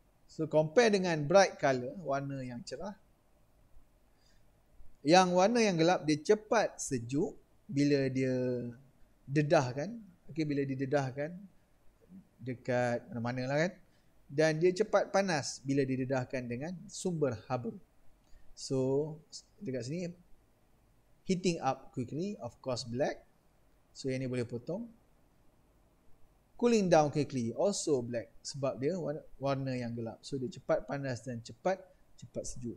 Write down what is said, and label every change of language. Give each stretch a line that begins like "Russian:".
Malay: So compare dengan
English: bright color,
Malay: warna yang cerah. Yang warna yang gelap dia cepat sejuk bila dia dedahkan. Okay, bila didedahkan dekat mana-mana lah kan. Dan dia cepat panas bila didedahkan dengan sumber haba. So dekat sini
English: heating up quickly, of course black.
Malay: So yang ni boleh potong.
English: Cooling down quickly, also black.
Malay: Sebab dia warna yang gelap. So dia cepat panas dan cepat sejuk.